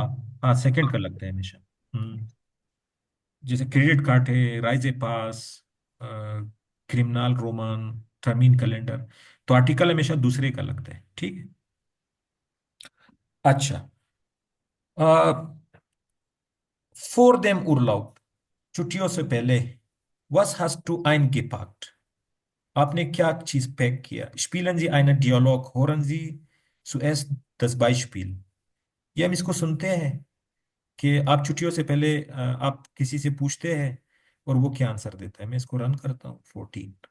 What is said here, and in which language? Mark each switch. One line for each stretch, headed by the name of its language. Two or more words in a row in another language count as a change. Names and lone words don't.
Hindi: हाँ हाँ, सेकंड का लगता है हमेशा। जैसे
German: Kredit Karte
Hindi: है,
German: Reise e Pass, Kriminal Roman, Termin Kalender,
Hindi: तो आर्टिकल हमेशा दूसरे का लगता है। ठीक है, अच्छा,
German: vor dem Urlaub,
Hindi: छुट्टियों से पहले,
German: was hast du eingepackt,
Hindi: आपने क्या चीज पैक किया?
German: Spielen Sie einen Dialog, hören Sie zuerst das Beispiel।
Hindi: ये हम इसको सुनते हैं कि आप छुट्टियों से पहले आप किसी से पूछते हैं और वो क्या आंसर देता है। मैं इसको रन करता हूँ 14।